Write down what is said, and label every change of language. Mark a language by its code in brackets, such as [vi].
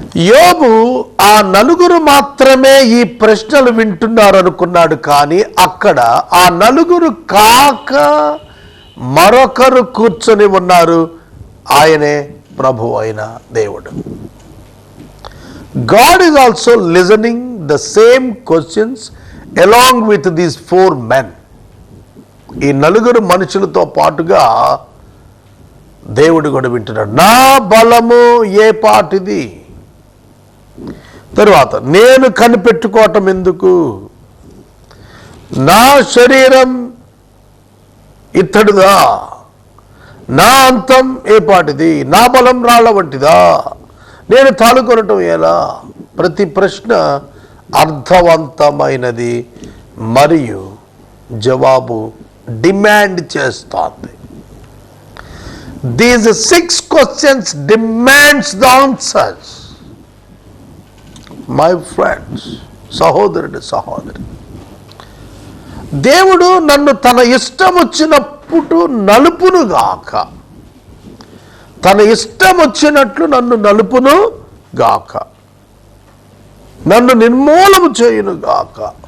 [te] యోబు ఆ 4 మాత్రమే ఈ ప్రశ్నలు వింటున్నారు అనుకున్నాడు. కానీ అక్కడ ఆ 4 కాక మరొకరు కూర్చొని ఉన్నారు. ఆయనే ప్రభు అయిన దేవుడు. [en] God is also listening the same questions along with these 4 men. [te] ఈ 4 మనుషులతో పాటుగా దేవుడు కూడా వింటున్నాడు. నా బలము ఏ పాటిది? తరువాత, నేను కనిపెట్టుకోవటం ఎందుకు? నా శరీరం ఇత్తడిదా, నా అంతం ఏ పాటిది? నా బలం రాళ్ల వంటిదా, నేను తాళుకొనటం ఎలా? ప్రతి ప్రశ్న అర్థవంతమైనది మరియు జవాబు డిమాండ్ చేస్తోంది. [en] These 6 questions demands the answers. My friends, [te] సహోదరుడు, దేవుడు నన్ను తన ఇష్టం వచ్చినప్పుడు నలుపును గాక, తన ఇష్టం వచ్చినట్లు నన్ను నలుపును గాక, నన్ను నిర్మూలము చేయును గాక.